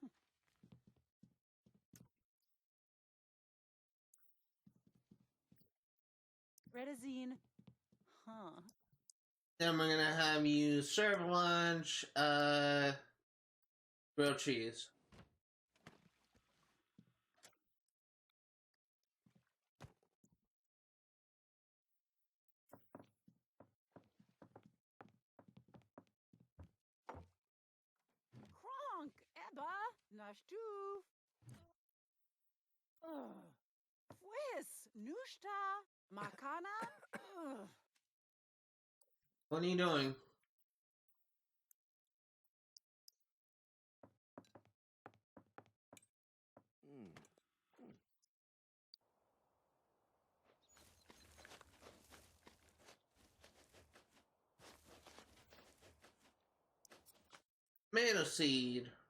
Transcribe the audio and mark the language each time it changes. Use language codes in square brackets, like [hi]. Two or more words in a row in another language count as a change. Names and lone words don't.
[en] Redazine. Huh. Then we're gonna have you serve lunch, grilled cheese. Kronk. Ebba. Nashtuf. Ugh. Fwis. Nushta. Makana. Ugh. What are you doing? Mm. Tomato seed.